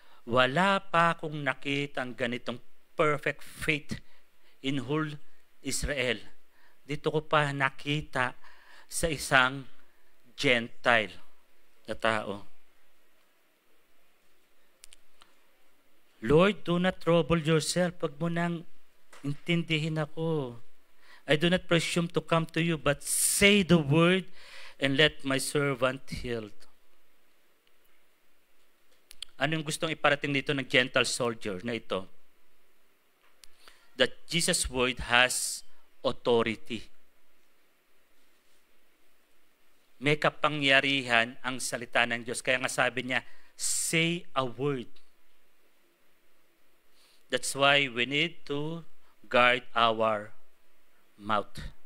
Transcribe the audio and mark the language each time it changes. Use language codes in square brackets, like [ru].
[tl] Wala pa akong nakita ang ganitong [en] perfect faith in whole Israel. [tl] Dito ko pa nakita sa isang Gentile na tao. [en] Lord, do not trouble yourself. [tl] Pag mo nang intindihin ako. [en] I do not presume to come to you, but say the word and let my servant healed. [tl] Ano yung gustong iparating dito ng gentle soldier na ito? [en] That Jesus' word has authority. [tl] May kapangyarihan ang salita ng Diyos. Kaya nga sabi niya, [en] say a word. That's why we need to guard our mouth.